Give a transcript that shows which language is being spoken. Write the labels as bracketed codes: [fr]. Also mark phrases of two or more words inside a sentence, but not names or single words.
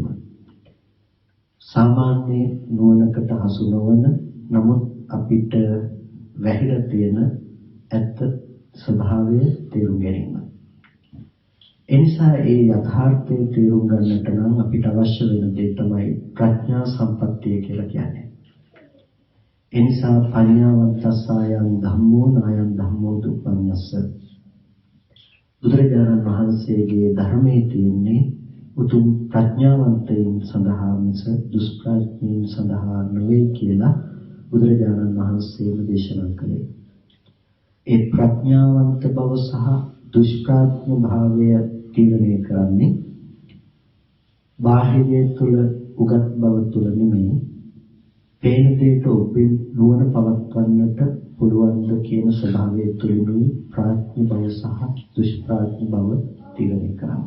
[si] සාමාන්‍ය නුවණකට හසු නොවන නමුත් අපිට වැහිලා තියෙන ඇත්ත ස්වභාවය තේරුම් ගැනීම. එනිසා ඒ යථාර්ථය තේරුම් ගන්නට නම් අපිට අවශ්‍ය වෙන දේ තමයි ප්‍රඥා සම්පත්තිය කියලා කියන්නේ. එනිසා [pi] පඤ්ඤාවන්තසායන් ධම්මෝ නායන් ධම්මෝ දුප්පඤ්ඤස්ස [si] බුදුරජාණන් වහන්සේගේ ධර්මයේ තියෙන්නේ උතුම් ප්‍රඥාවන්තයින් සඳහා මිස දුෂ්ප්‍රඥයින් සඳහා නෙවෙයි කියලා බුදුරජාණන් වහන්සේම දේශනා කළේ. ඒ ප්‍රඥාවන්ත බව සහ දුෂ්ප්‍රඥ භාවය තීරණය කරන්නේ බාහිරය තුළ උගත් බව තුළ නෙමෙයි පේන දෙයට ඔබෙන් නුවණ පවත්වන්නට පුළුවන්ද කියන ස්වභාවය තුළිනුයි ප්‍රඥ බව සහ දුෂ්ප්‍රඥ බව තීරණය කරන්නේ.